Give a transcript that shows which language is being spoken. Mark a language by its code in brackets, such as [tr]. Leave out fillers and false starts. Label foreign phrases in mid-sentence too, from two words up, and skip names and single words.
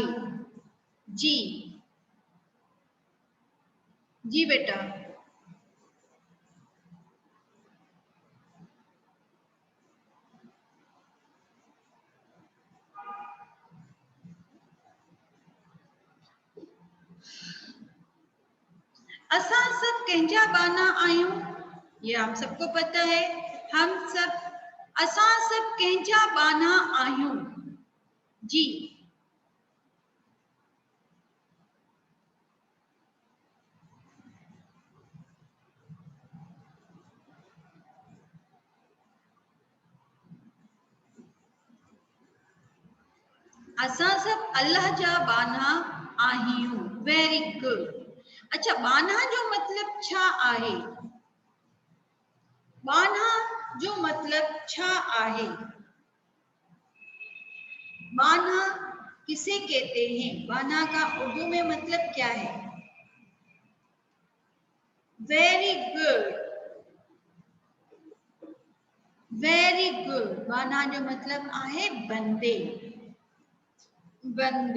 [sd] जी जी बेटा असां सब कंहिंजा बाना आयूं, [hi] ये हम सबको पता है। हम सब [sd] असां सब कंहिंजा बाना आयूं। जी असां सब अल्लाह जा बाना आहियूं। [en] very good. [sd] अच्छा, बाना जो मतलब छा आहे? बाना जो मतलब छा आहे? [hi] बाना किसे कहते हैं? बाना का उर्दू में मतलब क्या है? [en] very good, very good. [sd] बाना जो मतलब आहे बंदे, बंदे।